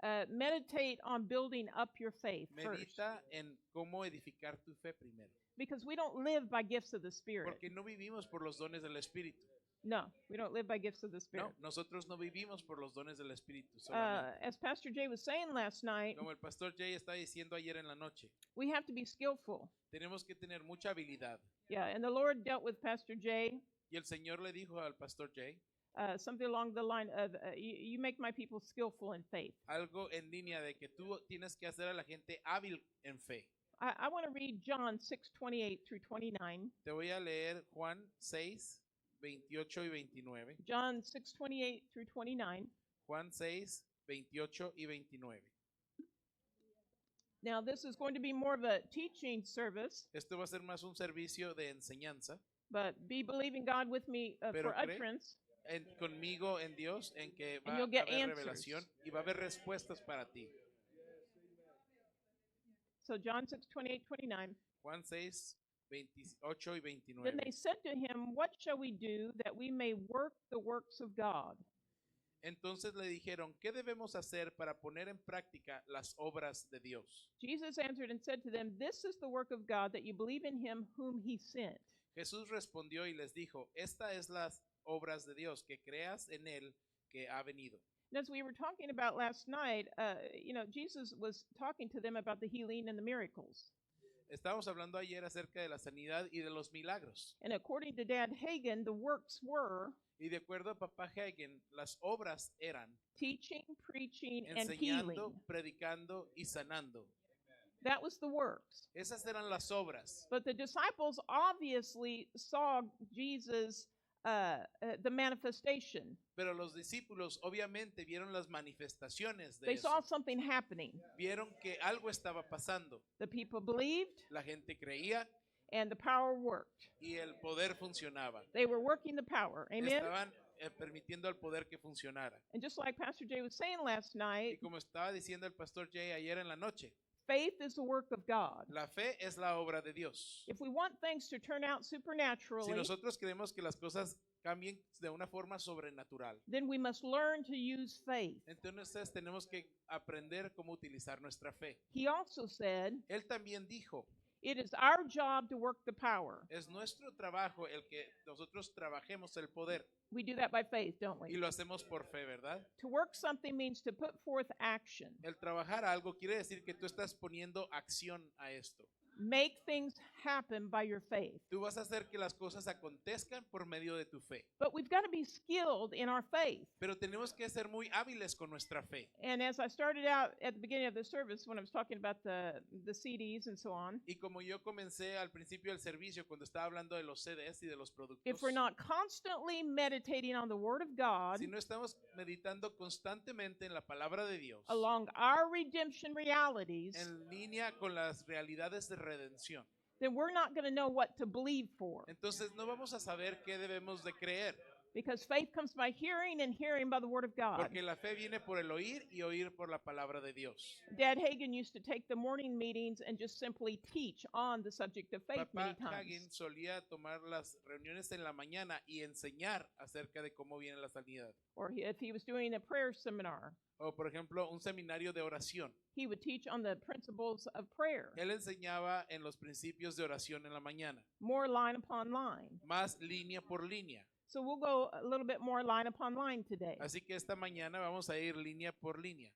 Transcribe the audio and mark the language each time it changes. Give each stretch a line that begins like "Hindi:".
English: Meditate on building up your faith first.
Spanish: Medita en cómo edificar tu fe primero.
English: Because we don't live by gifts of the Spirit.
Spanish: Porque no vivimos por los dones del Espíritu.
English: No, we don't live by gifts of the Spirit.
Spanish: No, nosotros no vivimos por los dones del Espíritu solamente.
English: As Pastor Jay was saying last night,
Spanish: Como el pastor Jay está diciendo ayer en la noche,
English: we have to be skillful.
Spanish: tenemos que tener mucha habilidad.
English: Yeah, and the Lord dealt with Pastor Jay
Spanish: Y el Señor le dijo al pastor Jay
English: something along the line of, you make my people skillful in faith.
Spanish: algo en línea de que tú tienes que hacer a la gente hábil en fe.
English: I want to read John 6:28 through 29.
Spanish: Te voy a leer Juan 6, 28 y 29.
English: John 6:28 through 29.
Spanish: Juan 6, 28 y 29.
English: Now, this is going to be more of a teaching service,
Spanish: Esto va a ser más un servicio de enseñanza,
English: but be believing God with me
Spanish: Pero
English: for
Spanish: cree-
English: utterance.
Spanish: conmigo en Dios, en que va
English: And
Spanish: a
English: you'll get
Spanish: haber
English: answers.
Spanish: revelación y va a haber respuestas para ti.
English: So John 6:28, 29.
Spanish: Juan 6, 28 y
English: Then
Spanish: 29.
English: they said to him, what shall we do that we may work the works of God?
Spanish: Entonces le dijeron, ¿qué debemos hacer para poner en práctica las obras de Dios?
English: Jesus answered and said to them, this is the work of God, that you believe in him whom he sent.
Spanish: Jesús respondió y les dijo, esta es las obras de Dios, que creas en Él que ha venido.
English: And as we were talking about last night, Jesus was talking to them about the healing and the miracles.
Spanish: Estábamos hablando ayer acerca de la sanidad y de los milagros.
English: And according to Dad Hagen, the works were
Spanish: Y de acuerdo a Papá Hagen, las obras eran
English: teaching, preaching, and
Spanish: enseñando,
English: healing.
Spanish: predicando y sanando.
English: That was the works.
Spanish: Esas eran las obras.
English: But the disciples obviously saw Jesus, the manifestation.
Spanish: Pero los discípulos obviamente vieron las manifestaciones de
English: They saw
Spanish: eso.
English: something happening.
Spanish: Vieron que algo estaba pasando.
English: The people believed,
Spanish: La gente creía
English: and the power worked.
Spanish: y el poder funcionaba.
English: They were working the power. Amen?
Spanish: Estaban permitiendo al poder que funcionara.
English: And just like Pastor Jay was saying last
Spanish: Y
English: night,
Spanish: como estaba diciendo el pastor Jay ayer en la noche,
English: faith is the work of God.
Spanish: la fe es la obra de Dios.
English: If we want things to turn out
Spanish: Si
English: supernaturally,
Spanish: nosotros queremos que las cosas cambien de una forma sobrenatural,
English: then we must learn to use faith.
Spanish: entonces tenemos que aprender cómo utilizar nuestra fe.
English: He also said,
Spanish: Él también dijo,
English: it is our job to work the power.
Spanish: es nuestro trabajo el que nosotros trabajemos el poder
English: We do that by faith, don't
Spanish: y
English: we?
Spanish: lo hacemos por fe, ¿verdad?
English: To work something means to put forth action.
Spanish: El trabajar algo quiere decir que tú estás poniendo acción a esto.
English: Make things happen by your faith.
Spanish: Tú vas a hacer que las cosas acontezcan por medio de tu fe.
English: But we've got to be skilled in our faith.
Spanish: Pero tenemos que ser muy hábiles con nuestra fe.
English: And as I started out at the beginning of the service when I was talking about the CDs and so on,
Spanish: Y como yo comencé al principio del servicio cuando estaba hablando de los CDs y de los productos,
English: if we're not constantly meditating on the Word of God
Spanish: si no estamos meditando constantemente en la palabra de Dios,
English: along our redemption realities,
Spanish: en línea con las realidades de redención,
English: then we're not going to know what to believe for.
Spanish: entonces no vamos a saber qué debemos de creer,
English: Because faith comes by hearing and hearing by the Word of God.
Spanish: porque la fe viene por el oír y oír por la palabra de Dios.
English: Dad Hagen used to take the morning meetings and just simply teach on the subject of faith many
Spanish: Papá
English: times.
Spanish: Hagen solía tomar las reuniones en la mañana y enseñar acerca de cómo viene la sanidad.
English: Or if he was doing a prayer seminar,
Spanish: O por ejemplo, un seminario de oración.
English: he would teach on the principles of prayer,
Spanish: Él enseñaba en los principios de oración en la mañana,
English: more line upon line.
Spanish: más línea por línea.
English: So we'll go a little bit more line upon line today.
Spanish: Así que esta mañana vamos a ir línea por línea.